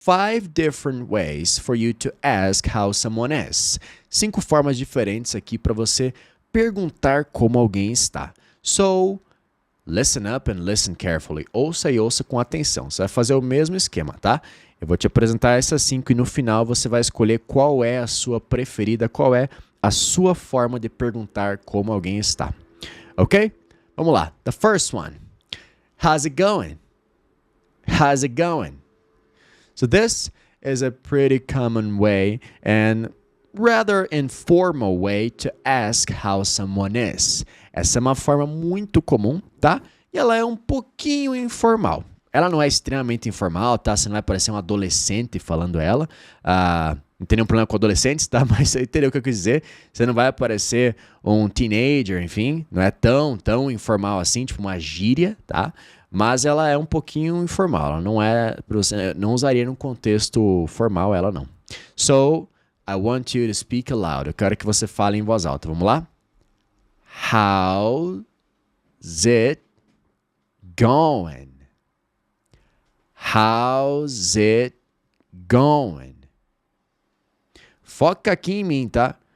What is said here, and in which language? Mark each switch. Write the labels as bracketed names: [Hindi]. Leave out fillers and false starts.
[English] 5 different ways for you to ask how someone is. [Portuguese] 5 formas diferentes aqui para você perguntar como alguém está. [English] So, listen up and listen carefully. [Portuguese] Ouça e ouça com atenção. Você vai fazer o mesmo esquema, tá? Eu vou te apresentar essas 5 e no final você vai escolher qual é a sua preferida, qual é a sua forma de perguntar como alguém está. Ok? Vamos lá. [English] The first one. How's it going? How's it going? So this is a pretty common way and rather informal way to ask how someone is. [Portuguese] Essa é uma forma muito comum, tá? E ela é um pouquinho informal. Ela não é extremamente informal, tá? Você não vai parecer um adolescente falando ela. Não tem nenhum problema com adolescentes, tá? Mas você entendeu o que eu quis dizer. Você não vai aparecer um teenager, enfim. Não é tão informal assim, tipo uma gíria, tá? Mas ela é um pouquinho informal. Ela não é... Você não usaria num contexto formal, ela não. [English] So, I want you to speak aloud. [Portuguese] Eu quero que você fale em voz alta. Vamos lá? [English] How's it going? How's it going? [Portuguese] Foca aqui em mim, tá?